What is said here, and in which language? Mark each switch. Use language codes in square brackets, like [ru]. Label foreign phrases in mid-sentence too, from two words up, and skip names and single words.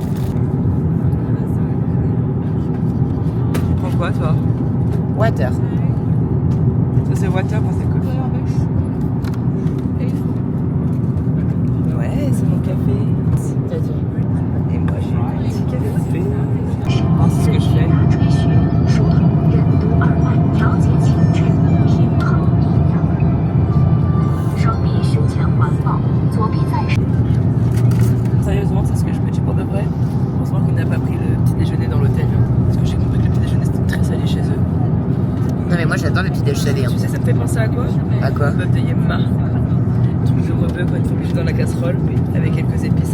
[fr] Tu prends quoi, toi? Water. Ça, c'est water, moi, c'est coffee. Ouais, c'est mon café. C'est-à-dire Et moi, j'ai un petit café. Oh, c'est ce que je fais. [zh] 追寻疏通任督二脉调节情志平衡阴阳双臂胸前环抱左臂在手 [fr] Sérieusement, c'est ce que je me dis pour de vrai. Heureusement qu'on n'a pas pris le petit déjeuner dans l'hôtel. Parce que j'ai compris que le petit déjeuner c'était très salé chez eux. Non, mais moi j'adore les petits déj salés. Tu sais, ça me fait penser à quoi? À quoi? Bœuf de Yemma. Truc de rebeu quand il faut bouger dans la casserole, avec quelques épices.